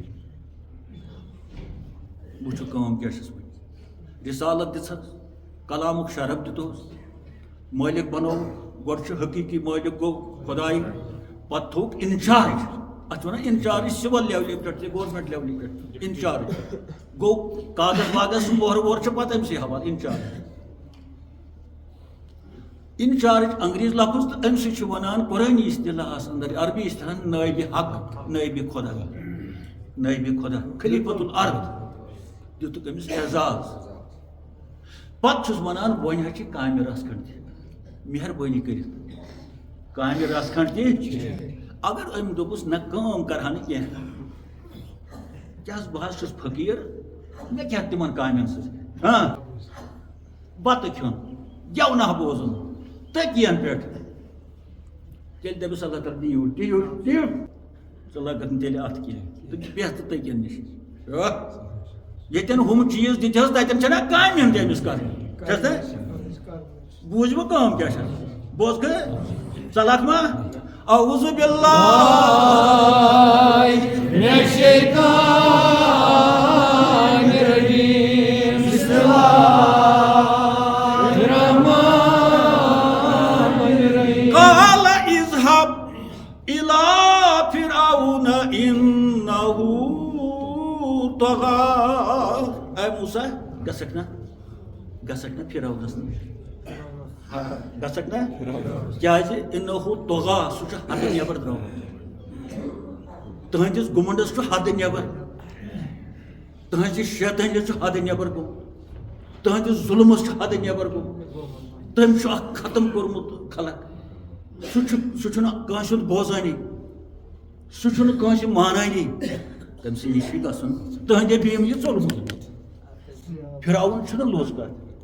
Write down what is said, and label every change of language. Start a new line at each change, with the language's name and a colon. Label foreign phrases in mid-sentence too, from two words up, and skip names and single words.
Kashmiri: وٕچھِو کٲم کیٛاہ چھَس وۄنۍ رِسالت دِژہَس کلامُک شرف دِتُہس مٲلِک بنوو گۄڈٕ چھُ حقیٖقی مٲلِک گوٚو خۄداے پتہٕ تھوٚوُکھ اِنچارج اَتھ چھِ وَنان اِنچارج
English: civil level
Kashmiri: پٮ۪ٹھ تہِ
English: government level
Kashmiri: پٮ۪ٹھ اِنچارج گوٚو کاغذ واغذ مۄہرٕ وۄہرٕ چھِ پتہٕ أمسٕے حوالہٕ اِنچارج انچارج انگریز لفظ تو امہ سے ونان قرآنی اصطلاحس اندر عربی اصطلاح نائب حق نائب خدا نائب خدا
Arabic: خلیفۃ الارض
Kashmiri: دیتک امس اعزاز پتہ چھس ونان ون چھ کامہ رس کھنڈ مہربانی کرت کامہ رس کھنڈ تہ اگر ام دوپس نہ کام کرہا نہ کینٛہہ کیاہ بہٕ حظ چھُس فقیٖر مےٚ کیٛاہ تِمن کامٮ۪ن سۭتۍ بتہٕ کھیوٚن گٮ۪وناہ بوزُن تٔکین پٮ۪ٹھ تیٚلہِ دَپٮ۪س اللہ تعالیٰ دِیِو دِیِو دِیِو ژٕ لگَکھ نہٕ تیٚلہِ اَتھ کینٛہہ تہٕ بیٚہہ ژٕ تٔکین نِش ییٚتٮ۪ن ہُم چیٖز دِتہس تَتٮ۪ن چھَنا کامٮ۪ن تہِ أمِس کَرٕنۍ چھَس نا بوٗزوٕ کٲم کیٛاہ چھَس بوزکھٕ ژَلکھ ما
Arabic: اعوذ باللہ من الشیطان الرجیم بسم اللہ قال اذهب الى فرعون انه طغى
Kashmiri: اے موسیٰ گژھکھ نا فرعونس نش گژھکھ نا کیازِ انه طغى سُہ چھُ حدٕ نٮ۪بر درٛامُت تُہنٛدِس گُمنڈس چھُ حدٕ نٮ۪بر تُہنٛزِ شیطٲنِیت چھُ حدٕ نٮ۪بر گوٚمُت تُہنٛدِس ظُلمس چھُ حدٕ نٮ۪بر گوٚمُت تٔمۍ چھُ اکھ ختم کوٚرمُت خلق سُہ چھُنہٕ کٲنٛسہِ ہُنٛد بوزٲنی سُہ چھُنہٕ کٲنٛسہِ مانٲنی تٔمۍ سٕے نِش چھُ گژھُن تُہنٛدِ بیم یہِ ژوٚلمُت فرعون چھُنہٕ لوٚژ کتھ